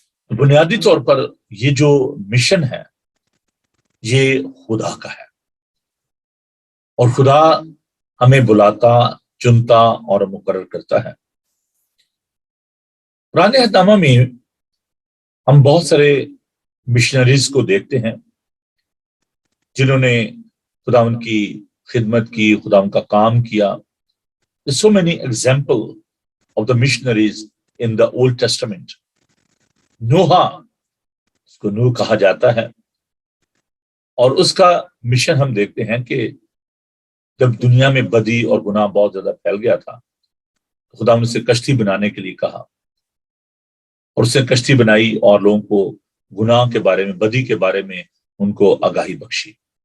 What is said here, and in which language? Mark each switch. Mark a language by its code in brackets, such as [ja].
[hi] बुनियादी तौर पर ये जो मिशन है ये खुदा का है और खुदा हमें बुलाता, चुनता और मुकर्रर करता है। पुराने अहदनामा में हम बहुत सारे मिशनरीज को देखते हैं जिन्होंने खुदावन की खिदमत की, खुदावन का काम किया। [en] There's so many examples of the missionaries in the Old Testament. [hi] नूहा, उसको नूह कहा जाता है, और उसका मिशन हम देखते हैं कि जब दुनिया में बदी और गुनाह बहुत ज्यादा फैल गया था, तो खुदा ने उसे कश्ती बनाने के लिए कहा और उसने कश्ती बनाई और लोगों को गुनाह के बारे में, बदी के बारे में उनको आगाही बख्शी।